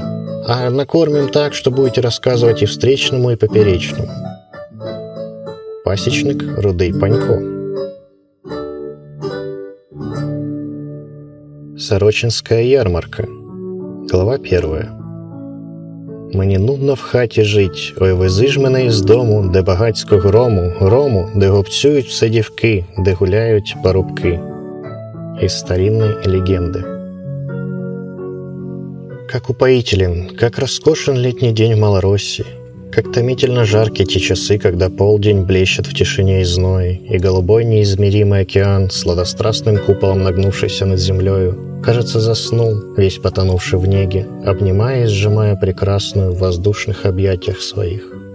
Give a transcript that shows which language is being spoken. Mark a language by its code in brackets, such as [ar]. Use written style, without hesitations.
[ru] А накормим так, что будете рассказывать и встречному, и поперечному. Пасечник Рудый Панько. Сорочинская ярмарка. Глава первая. [uk] Мені нудно в хаті жить, ой, вези ж мене із дому, де багацько грому, грому, де гопцюють все дівки, де гуляють парубки. [ru] Із старинної легенди. Как упоителен, как роскошен летний день в Малороссии, как томительно жаркие те часы, когда полдень блещет в тишине и зное, и голубой неизмеримый океан, сладострастным куполом нагнувшийся над землею, кажется, заснул, весь потонувший в неге, обнимая и сжимая прекрасную в воздушных объятиях своих.